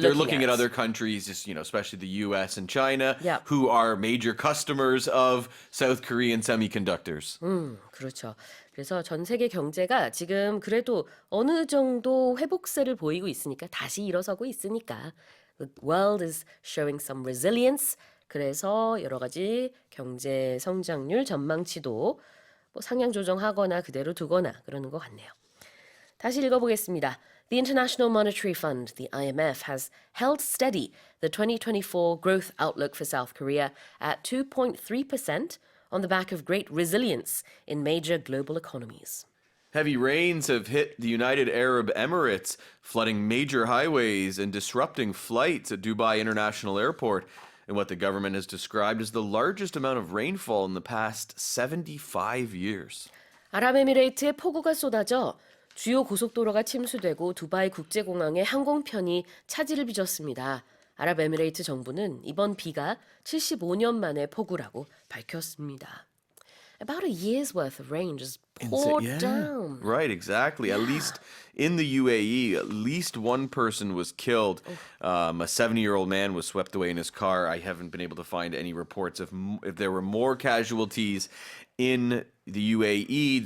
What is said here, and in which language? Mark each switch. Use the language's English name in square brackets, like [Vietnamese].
[English] They're looking at other countries, just, especially the U.S. and China, Yeah. who are major customers of South Korean semiconductors. [Korean] 그렇죠. 그래서 전 세계 경제가 지금 그래도 어느 정도 회복세를 보이고 있으니까 다시 일어서고 있으니까 [English] the world is showing some resilience. [Korean] 그래서 여러 가지 경제 성장률 전망치도 뭐 상향 조정하거나 그대로 두거나 그러는 것 같네요. 다시 읽어보겠습니다. [English] The International Monetary Fund, the IMF, has held steady the 2024 growth outlook for South Korea at 2.3% on the back of great resilience in major global economies. Heavy rains have hit the United Arab Emirates, flooding major highways and disrupting flights at Dubai International Airport, in what the government has described as the largest amount of rainfall in the past 75 years. [Korean] 아랍에미레이트에 폭우가 쏟아져 주요 고속도로가 침수되고 두바이 국제공항의 항공편이 차질을 빚었습니다. 아랍에미레이트 정부는 이번 비가 75년 만의 폭우라고 밝혔습니다. [English] About a year's worth of rain just poured down. Right, exactly. At least in the UAE, at least one person was killed. A 70-year-old man was swept away in his car. I haven't been able to find any reports if there were more casualties in the UAE.